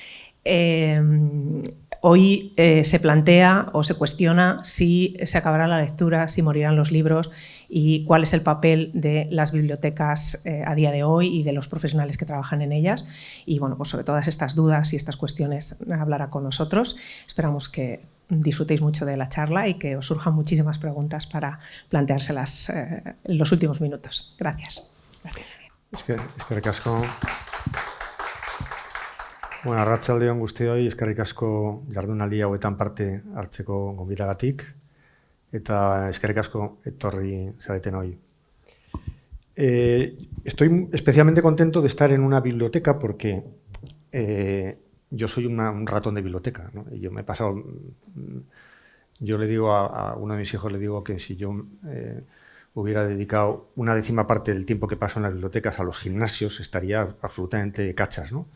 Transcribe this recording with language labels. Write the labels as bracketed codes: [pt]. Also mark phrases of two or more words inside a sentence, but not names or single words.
[es] Hoy se plantea o se cuestiona si se acabará la lectura, si morirán los libros y cuál es el papel de las bibliotecas a día de hoy y de los profesionales que trabajan en ellas. Y bueno, pues sobre todas estas dudas y estas cuestiones hablará con nosotros. Esperamos que disfrutéis mucho de la charla y que os surjan muchísimas preguntas para planteárselas en los últimos minutos. Gracias. [eu] Eskerrik asko. Bueno, arratsalde on guztioi, eskerrik asko jardunaldi hauetan parte hartzeko gonbidagatik eta eskerrik asko etorri zareten hoy. [es] Estoy especialmente contento de estar en una biblioteca porque yo soy un ratón de biblioteca, ¿no? Y yo me he pasado, yo le digo a uno de mis hijos, le digo que si yo hubiera dedicado una décima parte del tiempo que paso en las bibliotecas a los gimnasios, estaría absolutamente cachas, ¿no?